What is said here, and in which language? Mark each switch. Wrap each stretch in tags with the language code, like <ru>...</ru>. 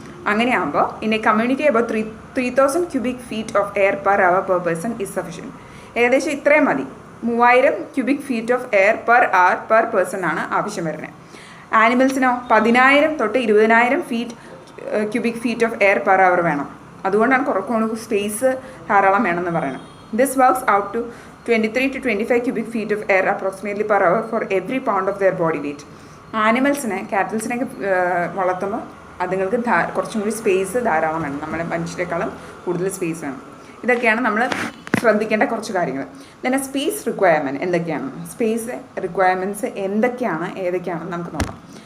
<ml>അങ്ങനെയാകുമ്പോൾ</ml> <en>in a community about 3,000 cubic feet of air per hour per person is sufficient.</en> <ml>ഏകദേശം ഇത്രയും മതി.</ml> <en>3,000 cubic feet of air per hour per person</en> <ml>ആണ് ആവശ്യം വരുന്നത്.</ml> <en>ആനിമൽസിനോ 10,000 തൊട്ട് 20,000 cubic feet of air per hour</en> <ml>വേണം. അതുകൊണ്ടാണ് കുറച്ചുകൂടി സ്പേസ് ധാരാളം വേണമെന്ന് പറയുന്നത്.</ml> <en>This works out to 23 to 25 cubic feet of air approximately per hour for every pound of their body weight.</en> <ml>കാറ്റിൽസിനെയൊക്കെ വളർത്തുമ്പോൾ അതുങ്ങൾക്ക് കുറച്ചും കൂടി സ്പേസ് ധാരാളം വേണം. നമ്മുടെ മനുഷ്യരെക്കാളും കൂടുതൽ സ്പേസ് വേണം. ഇതൊക്കെയാണ് നമ്മൾ ശ്രദ്ധിക്കേണ്ട കുറച്ച് കാര്യങ്ങൾ. പിന്നെ സ്പേസ് റിക്വയർമെൻറ്റ് എന്തൊക്കെയാണ്? സ്പേസ് റിക്വയർമെൻറ്റ്സ് ഏതൊക്കെയാണെന്ന് നമുക്ക് നോക്കാം.</ml>